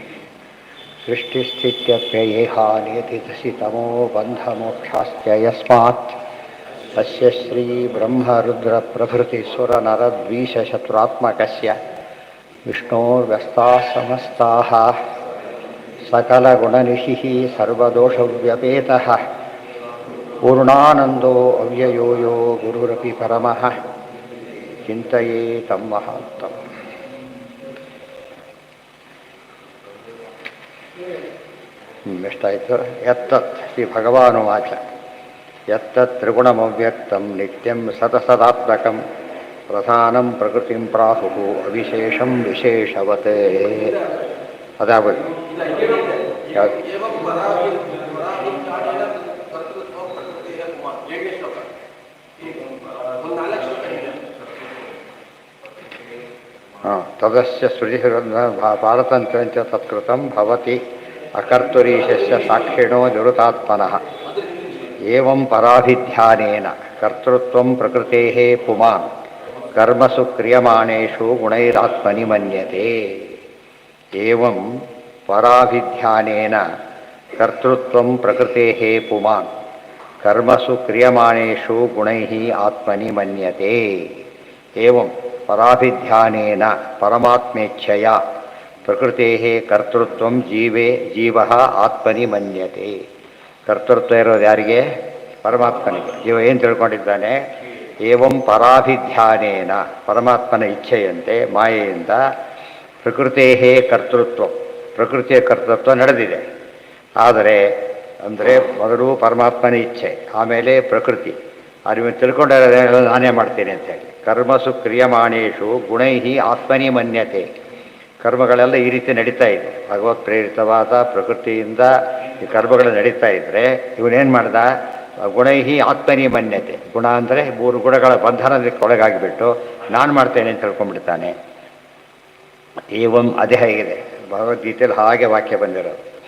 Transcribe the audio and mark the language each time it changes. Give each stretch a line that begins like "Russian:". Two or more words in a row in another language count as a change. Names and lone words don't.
Sanskrit: सृष्टिस्थित्यप्ययेहानियतितमो बन्धमोक्षाश्च यस्मात् तस्य श्रीब्रह्मरुद्रप्रभृतिसुरनरद्वीषशत्रुरात्मकस्य विष्णोर्व्यस्ताः समस्ताः सकलगुणनिधिः सर्वदोषव्यपेतः पूर्णानन्दो अव्ययो यो गुरुरपि परमः चिन्तयेतं महान्तम् ಎಷ್ಟಾಯಿತು ಯತ್ತತ್ ಶ್ರೀ ಭಗವಾನುವಾಚ ಯತ್ತತ್ ತ್ರಿಗುಣಮವ್ಯಕ್ತಂ ನಿತ್ಯಂ ಸತಸದಾತ್ಮಕಂ ಪ್ರಧಾನಂ ಪ್ರಕೃತಿಂ ಪ್ರಾಹುಃ ಅವಿಶೇಷಂ ವಿಶೇಷವತ್ ಅದಾಗಬೇಕು ತದಸ್ಯ ಶ್ರುತಿಃ ಪಾರತಂತ್ರ್ಯಂಚ ತತ್ಕೃತಂ ಭವತಿ ಅಕರ್ತುರೀಶಸ್ಯ ಸಾಕ್ಷಿಣೋ ನಿವೃತಾತ್ಮನಃ ಏವಂ ಪರಾಭಿಧ್ಯಾನೇನ ಕರ್ತೃತ್ವಂ ಪ್ರಕೃತೇಃ ಪುಮಾನ್ ಕರ್ಮಸು ಕ್ರಿಯಮಾಣೇಷು ಗುಣೈರಾತ್ಮನಿ ಮನ್ಯತೆ ಏವಂ ಪರಾಭಿಧ್ಯಾನೇನ ಕರ್ತೃತ್ವಂ ಪ್ರಕೃತೇಃ ಪುಮಾನ್ ಕರ್ಮಸು ಕ್ರಿಯಮಾಣೇಷು ಗುಣೈಃ ಆತ್ಮನಿ ಮನ್ಯತೆ ಏವಂ ಪರಾಭಿಧ್ಯಾನೇನ ಪರಮಾತ್ಮೇಚ್ಛಯ ಪ್ರಕೃತೇಃ ಕರ್ತೃತ್ವಂ ಜೀವಃ ಆತ್ಮನಿ ಮನ್ಯತೆ.
Kannada: ಕರ್ತೃತ್ವ ಇರೋದು ಯಾರಿಗೆ? ಪರಮಾತ್ಮನಿಗೆ. ಜೀವ ಏನು ತಿಳ್ಕೊಂಡಿದ್ದಾನೆ?
Sanskrit: ಏವಂ ಪರಾಭಿಧ್ಯಾನೇನ
Kannada: ಪರಮಾತ್ಮನ ಇಚ್ಛೆಯಂತೆ ಮಾಯೆಯಿಂದ ಪ್ರಕೃತೇಃ ಕರ್ತೃತ್ವ ಪ್ರಕೃತಿಯ ಕರ್ತೃತ್ವ ನಡೆದಿದೆ. ಆದರೆ ಅಂದರೆ ಮೊದಲು ಪರಮಾತ್ಮನ ಇಚ್ಛೆ, ಆಮೇಲೆ ಪ್ರಕೃತಿ. ಅದು ತಿಳ್ಕೊಂಡ್ರೆ ನಾನೇ ಮಾಡ್ತೀನಿ ಅಂತೇಳಿ
Sanskrit: ಕರ್ಮಸು ಕ್ರಿಯಮಾಣೇಷು ಗುಣೈಃ ಆತ್ಮನಿ ಮನ್ಯತೆ.
Kannada: ಕರ್ಮಗಳೆಲ್ಲ ಈ ರೀತಿ ನಡೀತಾ ಇದೆ. ಭಗವತ್ ಪ್ರೇರಿತವಾದ ಪ್ರಕೃತಿಯಿಂದ ಈ ಕರ್ಮಗಳು ನಡೀತಾ ಇದ್ದರೆ ಇವನೇನು ಮಾಡ್ದ?
Sanskrit: ಗುಣೈಹಿ ಆತ್ಮನಿ ಮನ್ಯತೆ.
Kannada: ಗುಣ ಅಂದರೆ 3 ಗುಣಗಳ ಬಂಧನಕ್ಕೆ ಒಳಗಾಗಿಬಿಟ್ಟು ನಾನು ಮಾಡ್ತೇನೆ ಅಂತ ತಿಳ್ಕೊಂಡ್ಬಿಡ್ತಾನೆ. ಏವಂ ಅದೇ ಹೇಗಿದೆ ಭಗವದ್ಗೀತೆಯಲ್ಲಿ ಹಾಗೆ ವಾಕ್ಯ ಬಂದಿರೋದು.